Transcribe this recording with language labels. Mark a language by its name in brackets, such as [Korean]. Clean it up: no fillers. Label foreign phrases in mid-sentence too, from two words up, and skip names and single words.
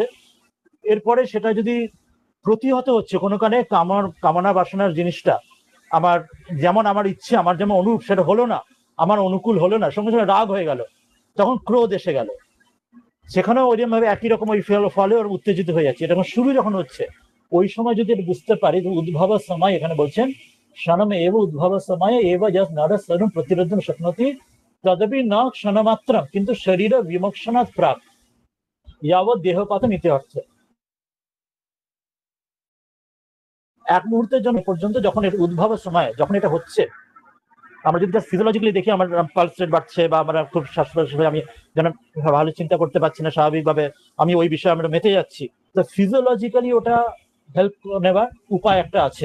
[Bangla] এরপরে সেটা যদি প্রতিহত হচ্ছে কোনো কারণে, কামনা বাসনার জিনিসটা আমার যেমন আমার ইচ্ছে, আমার যেমন অনুরূপ সেটা হলো না, আমার অনুকূল হলো না, সঙ্গে সঙ্গে রাগ হয়ে গেল, তখন ক্রোধ এসে গেল। সেখানেও ওইরকম ভাবে একই রকম ওই ফলে ওর উত্তেজিত হয়ে যাচ্ছে। এটা শুরু যখন হচ্ছে, ওই সময় যদি বুঝতে পারি যে উদ্ভব সময়, এখানে বলছেন [Sanskrit] क्षणम एव उद्भव समय एव यस् नर सर्वं प्रतिरोधं शक्नोति तदपि न क्षणमात्रं किन्तु शरीर विमोक्षणात् प्राक् यावत् देहपातम् इति अर्थ। [Bangla] এক মুহূর্তের জন্য পর্যন্ত যখন এর উদ্ভব সময় যখন এটা হচ্ছে, আমরা যদি ফিজিওলজিক্যালি দেখি আমার পালস রেট বাড়ছে বা আমরা খুব শ্বাস-প্রশ্বাস, আমি যেন ভালো চিন্তা করতে পারছি না, স্বাভাবিকভাবে আমি ওই বিষয়ে আমরা মেতে যাচ্ছি, তো ফিজিওলজিক্যালি ওটা হেল্প নেবার উপায় একটা আছে।